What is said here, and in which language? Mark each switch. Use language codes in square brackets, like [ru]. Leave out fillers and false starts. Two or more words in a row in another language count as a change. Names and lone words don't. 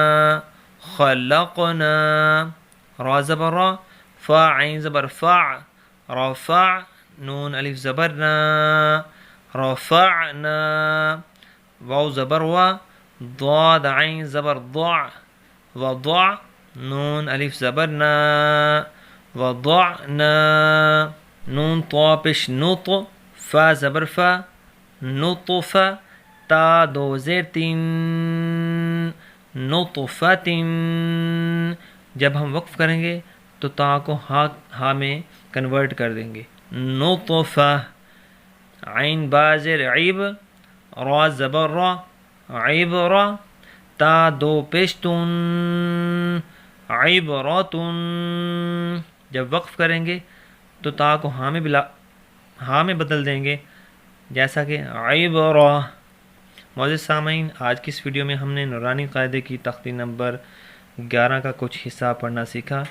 [ur] خلقنا را زبر را فا عین زبر فع رفع نون الف زبر نا رفعنا واو زبر و ضاد عین زبر ضع وضع نون الف زبر نا وضعنا نون طا پیش نط فا زبر فا نطف تا دو زیر تین نطفت جب ہم وقف کریں گے تو تا کو ہا میں کنورٹ کر دیں گے نطفہ عین با زیر عیب را زبر را عبرہ تا دو پیش تن عبرتن جب وقف کریں گے تو تا کو ہاں میں بدل دیں گے، جیسا کہ عبرہ۔ معزز سامعین، آج کی اس ویڈیو میں ہم نے نورانی قاعدے کی تختی نمبر 11 کا کچھ حصہ پڑھنا سیکھا۔